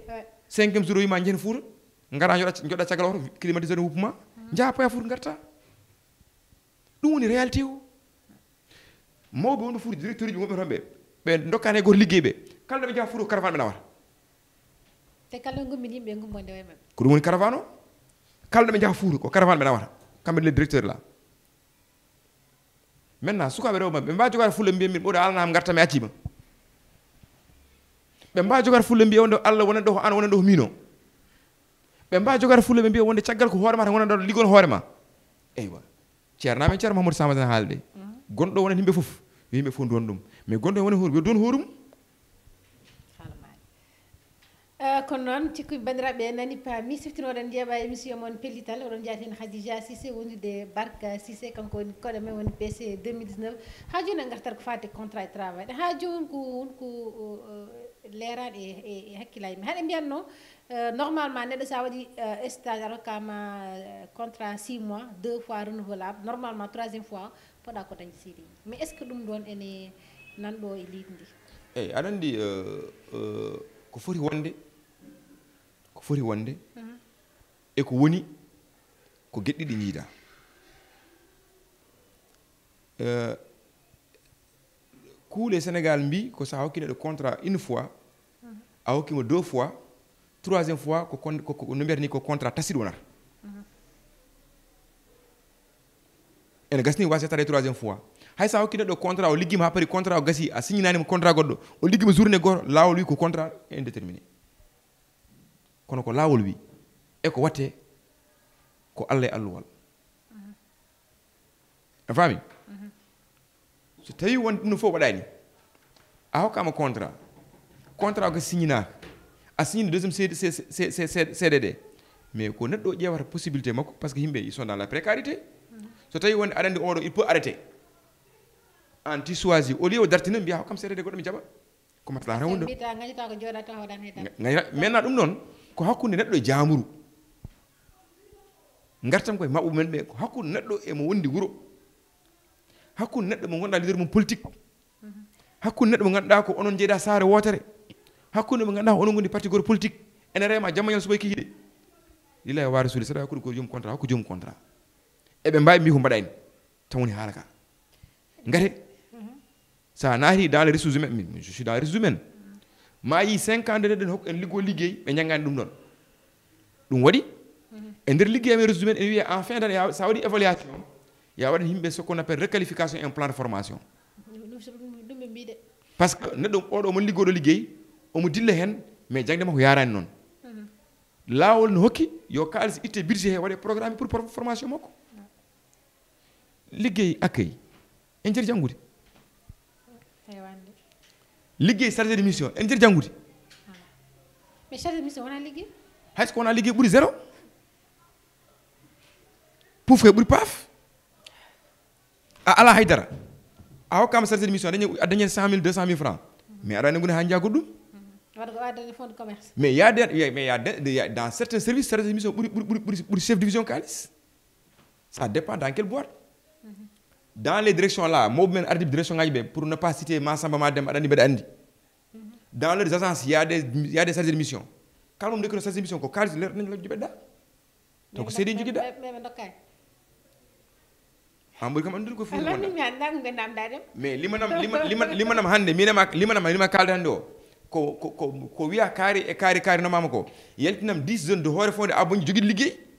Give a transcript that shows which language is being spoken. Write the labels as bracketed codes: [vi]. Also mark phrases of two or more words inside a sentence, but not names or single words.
[ff] 5e jour o yima jehen Fouta gara joɗa caggal oto climatiseur huppuma jaapoya Fouta garta ɗum woni réalité o mawɓe wonɓe Fouta directeur uji wonɓe toon ɓe dokkani e goto liggey ɓe kala ɗoɓe jaha Fouta ko caravane ɓe nawata te kala gommini yimɓe gummode way mabɓe ko ɗum woni caravane o kala ɗoɓe jaha Fouta ko caravane ɓe nawata kamɓe [fr] les directeur là maintenant [ff] sukaɓe rewɓe ɓe mbawi jogade fulla mbiya min ɓoɗo alanama garta mi accima ɓe mbawi jogade fulla mbiya wonde Allah wonani ɗo ko an wonani ɗo ko min o ɓe mbawi jogade fulla ɓe mbiya wonde caggal ko hoorema tan wonani ɗo liggono hoorema eywa ceerno men ceerno Mahamadou Samadan haalde gonɗo wonani yimɓe foof yo yimɓe fof don ɗum mais gonɗo woni hoore yo don hoorum kono noon cikkuɓe bandiraɓe nani paami siftinoɗen jeeɓa émission moon pellital oɗon jaati hen Khadija Cissé wondude Barka Cissé kanko woni koɗo men woni PC 2019 ha joni en gartat ko fate [fr] contrat de travail [ff] ha joni ko wonko leeraade e hakkilaaji men haɗe mbiyanno normalement neɗɗo sa waɗi stage a rokkama [fr] contrat 6 mois 2 fois renouvelable normalement troisiéme fois [ff] poɗa ko dañde CDI [fr] mais est ce que [ff] ɗum ɗon ene nanɗo e leydi ndi eyi aɗa anndi ko foti wonde e ko woni ko geɗɗiɗi ñiida kuule Sénégal mbi ko sa hokki neɗɗo [fr] contrat une fois [ff] a hokkimo [fr] 2 fois troisiéme fois [ff] ko no mbiyata ni ko [fr] contrat tacite [ff] wonata ene gasni wasa tare [fr] troisiéme fois [ff] hay sa hokki neɗɗo contrat o liggima ha pari contrat o gasi a signinanimo contrat goɗɗo o liggima journée goto laawol wi ko [fr] contrat indéterminé [ff] kono ko laawol wi e ko watte ko Allah e alluwal a faami so tawi wonde ɗum no fof waɗani a hokkama contrat o ko signinaaka a signine [fr] deuxième CDD [ff] mais ko neɗɗo o ƴeewata possibilité makko par ce que yimɓe [fr] ils sont dans la précarité [ff] so tawi wonde aɗa anndi oɗo [fr] il peut arrêter [ff] an ti [fr] choisi au lieu [ff] o dartina mbiya hokkam CDD goɗɗo mi jaɓa ko maslaha tan woni ɗon maintenant ɗum noon ko hakkunde neɗɗo e jaamuru gartam koye maɓɓe men ɓe ko hakkunde neɗɗo emo wondi wuro hakkunde neɗɗo mo gonɗa leader mum politique hakkunde neɗɗo mo ganduɗa ko onon jeeyɗa saare wotere hakkunde mo ganduɗa ko onon gondi parti goto politique ene reema jamma ñal suɓa kihiɗe [ar] لله ورسول [ff] saɗa hakkude ko joom contrat hakku joom contrat eɓe mbawi mbi ko mbaɗani tan woni haala ka ngate sa naati [fr] dans les ressources humaines je suis dans les ressources humaines [ff] ma yi 5 [fr] ans de [ff] neɗɗo hokku en liggo liggey ɓe janggani ɗum ɗon ɗum waɗi e nder liggey amen [fr] ressources humaines [ff] ene wiye en [fr] fin d'année [ff] sa waɗi évaluation ya waɗan yimɓe [fr] ce qu'on appelle requalification et un plan de formation par ce que [ff] neɗɗo oɗo mo liggoɗo liggey omo dilla hen mais jangde makko yarani noon laawol no hokki yo kalis itte budget he waɗe programme [fr] pour formation [ff] makko liggey accueil en jeeri janngude liggey [fr] chargé de mission [ff] en jeeri janngude [fr] mais chargé de mission [ff] wona liggey hayso ko wona liggey ɓuuri 0 pouf he ɓuuri paaf a ala haydara a hokkama [fr] chargé de mission [ff] a dañi 100 000 200 000 francs mais aɗa andi goni ha jaggoɗo [fr] ɗum mais y a dans certains services chargé de mission ɓuuri chef de division kalis ça dépend dans quelle boîte dans les directions là [ff] mawɓe men ardiɓe direction ngaji ɓe [fr] pour ne pas citer [ff] ma samba ma demba aɗa andi mbeɗa andi [fr] dans leurs agences y a des chargés de mission [ff] kala mum dekkino [fr] chargé de mission [ff] ko kalis leer nañ lajju ɓedda taw ko seedi joguiɗa an ɓuri kam andude ko foti mais limanam hannde lima kalde hannde o ko wiya kaari nomama ko yaltinam 10 [fr] jeunes de [ff] hoore fonde aboñi joguiɗo liggey